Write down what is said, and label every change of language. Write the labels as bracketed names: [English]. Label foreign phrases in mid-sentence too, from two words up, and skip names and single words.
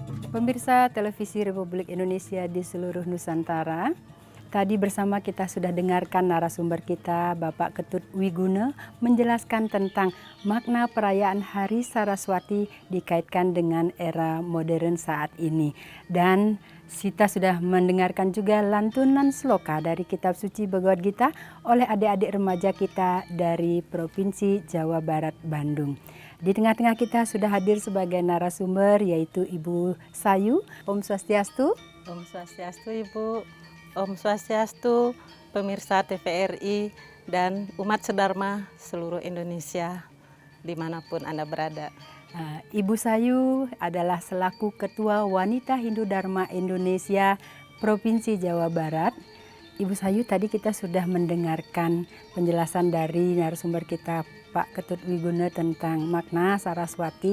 [Indonesian] Pemirsa Televisi Republik Indonesia di seluruh Nusantara, tadi bersama kita sudah dengarkan narasumber kita, Bapak Ketut Wiguna, menjelaskan tentang makna perayaan Hari Saraswati dikaitkan dengan era modern saat ini. Dan kita sudah mendengarkan juga lantunan sloka dari Kitab Suci Bhagavad Gita oleh adik-adik remaja kita dari Provinsi Jawa Barat, Bandung. Di tengah-tengah kita sudah hadir sebagai narasumber yaitu Ibu Sayu. [Sanskrit] Om Swastiastu. Om Swastiastu [Indonesian] Ibu, [Sanskrit] Om Swastiastu [Indonesian] pemirsa TVRI dan umat sedharma seluruh Indonesia dimanapun Anda berada. Ibu Sayu adalah selaku Ketua Wanita Hindu Dharma Indonesia Provinsi Jawa Barat. Ibu Sayu, tadi kita sudah mendengarkan penjelasan dari narasumber kita Pak Ketut Wiguna tentang makna Saraswati.